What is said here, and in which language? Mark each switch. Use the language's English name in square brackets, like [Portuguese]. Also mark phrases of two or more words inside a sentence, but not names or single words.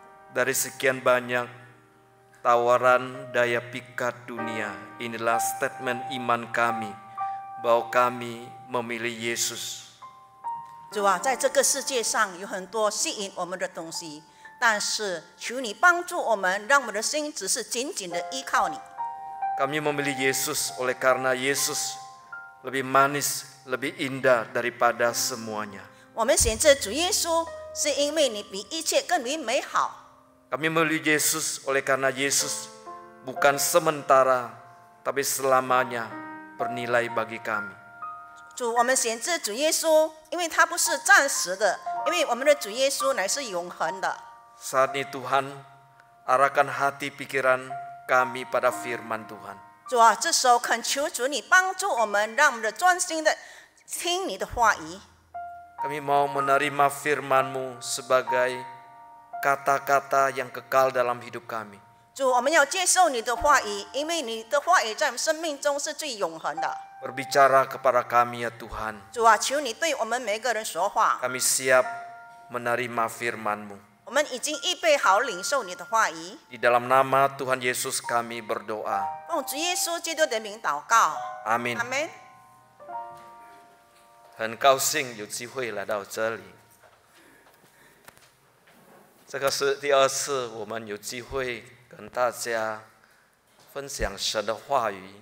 [Indonesian] Dari sekian banyak tawaran daya pikat dunia, inilah statement iman kami bahwa kami memilih Yesus. [Chinese] 主啊，在这个世界上有很多吸引我们的东西，但是求你帮助我们，让我们的心只是紧紧的依靠你。 [Indonesian] Kami memilih Yesus oleh karena Yesus lebih manis, lebih indah daripada semuanya. [Chinese] 我们选择主耶稣，是因为你比一切更为美好。 [Indonesian] Kami memilih Yesus oleh karena Yesus bukan sementara, tapi selamanya bernilai bagi kami. [Chinese] 主，我们选择主耶稣，因为他不是暂时的，因为我们的主耶稣乃是永恒的。 [Indonesian] Saat ini Tuhan, arahkan hati pikiran kami pada firman Tuhan. [Chinese] 主啊，这时候恳求主你帮助我们，让我们的专心的听你的话语。 [Indonesian] Kami mau menerima firman-Mu sebagai kata-kata yang kekal dalam hidup kami. [Chinese] 主，我们要接受你的话语，因为你的话语在我们生命中是最永恒的。 [Indonesian] Berbicara kepada kami ya Tuhan. [Chinese] 主啊，求你对我们每个人说话。 [Indonesian] Kami siap menerima firman-Mu. [Chinese] 我们已经预备好领受你的话语。 [Indonesian] Di dalam nama Tuhan Yesus kami berdoa. [Chinese] 奉主耶稣基督的名祷告。 [Indonesian] Amin. [Chinese] 阿门。很高兴有机会来到这里。这个是第二次我们有机会跟大家分享神的话语。